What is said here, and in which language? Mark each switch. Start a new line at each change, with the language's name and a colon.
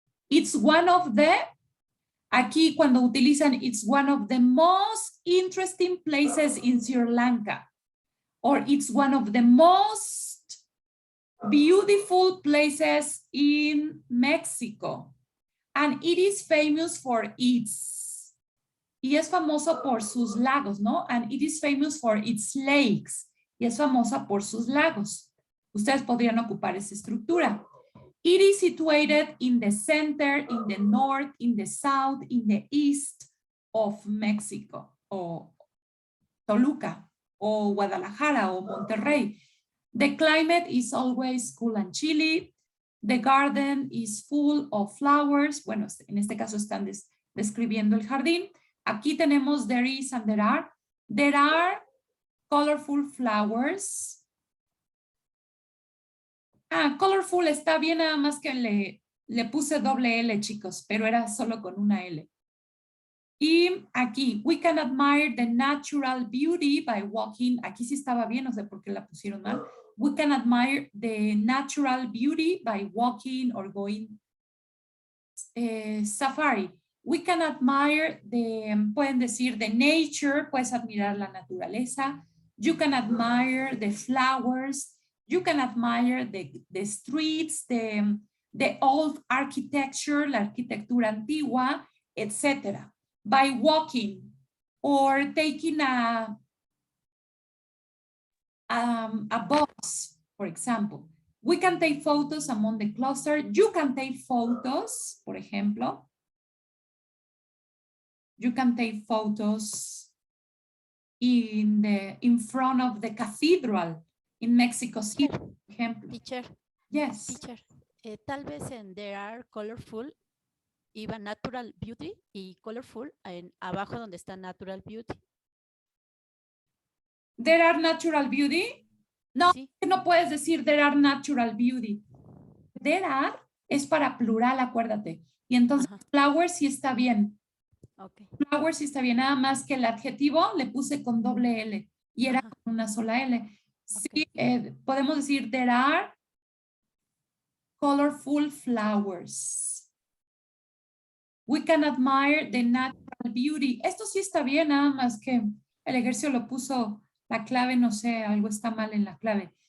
English: It's one of the,
Spanish: aquí cuando utilizan,
English: it's one of the most interesting places in Sri Lanka. Or it's one of the most beautiful places in Mexico. And it is famous for its.
Spanish: y es famoso por sus lagos, ¿no?
English: And it is famous for its lakes.
Spanish: Y es famosa por sus lagos. Ustedes podrían ocupar esa estructura.
English: It is situated in the center, in the north, in the south, in the east of Mexico, o Toluca, o Guadalajara, o Monterrey. The climate is always cool and chilly. The garden is full of flowers.
Spanish: Bueno, en este caso están describiendo el jardín. Aquí tenemos
English: there is and there are. There are colorful flowers.
Spanish: Colorful está bien, nada más que le puse doble L, chicos, pero era solo con una L. Y aquí,
English: we can admire the natural beauty by walking.
Spanish: Aquí sí estaba bien, no sé por qué la pusieron mal.
English: We can admire the natural beauty by walking or going safari. We can admire
Spanish: pueden decir
English: the nature,
Spanish: puedes admirar la naturaleza.
English: You can admire the flowers. You can admire the streets, the old architecture, la arquitectura antigua, etc. By walking or taking a bus, for example. We can take photos among the cluster. You can take photos,
Spanish: por ejemplo.
English: You can take photos in front of the cathedral in Mexico City,
Spanish: por ejemplo.
English: Teacher, Yes.
Spanish: teacher, tal vez en
English: there are colorful
Spanish: iba
English: natural beauty
Spanish: y colorful en abajo donde está natural beauty.
English: There are natural beauty.
Spanish: No, Sí. no puedes decir
English: there are natural beauty. There are
Spanish: es para plural, acuérdate. Y entonces flowers sí está bien.
English: Okay.
Spanish: Flowers sí está bien, nada más que el adjetivo le puse con doble L y era con una sola L. Sí, podemos decir
English: there are colorful flowers. We can admire the natural beauty.
Spanish: Esto sí está bien, nada más que el ejercicio lo puso la clave, no sé, algo está mal en la clave.